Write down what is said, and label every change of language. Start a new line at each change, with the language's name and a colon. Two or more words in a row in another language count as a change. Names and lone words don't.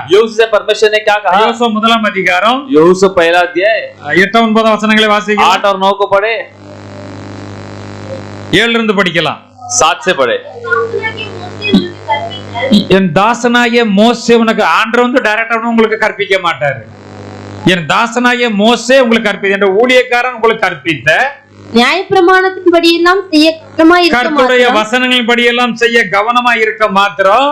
Hindi: यहोशू से परमेश्वर ने क्या कहा?
Tamil: யோசுவா முதலாம் அதிகாரம்
Hindi: यहोशू पहला अध्याय
Tamil: 8-9 வசனங்களை வாசிக்கலாம்.
Hindi: 8 और 9 को पढ़े,
Tamil: 7 இருந்து படிக்கலாம்.
Hindi: 7 से पढ़े।
Tamil: என் தாசனாகிய மோசே உனக்கு, ஆண்டவர் வந்து டைரக்டா உங்களுக்கு கற்பிக்க மாட்டாரு. என் தாசனாகிய மோசே உங்களுக்கு கற்பித்த, என்ற ஊழியக்காரன் உங்களுக்கு கற்பித்த நியாயப்பிரமாணத்தின்படி எல்லாம் செய்ய கவனமாய் இருக்க கர்த்தருடைய மாத்திரம், வசனங்களின் படி எல்லாம் செய்ய கவனமாய் இருக்க மாத்திரம்